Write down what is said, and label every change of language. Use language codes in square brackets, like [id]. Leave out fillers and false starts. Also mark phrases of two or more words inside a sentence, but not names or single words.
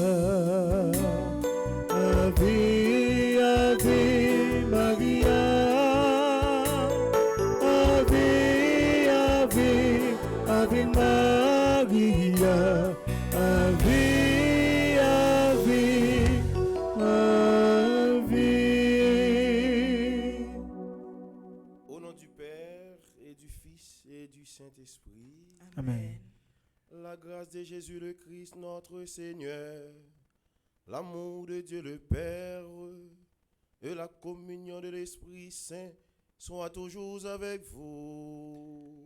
[la] Ave, Ave Maria, Ave, Ave, Ave Maria, Ave, Ave, Ave. [fr] Au nom du Père et du Fils et du Saint-Esprit, Amen. la grâce de Jésus le Christ notre Seigneur, l'amour de Dieu le Père et la communion de l'Esprit Saint soient toujours avec vous.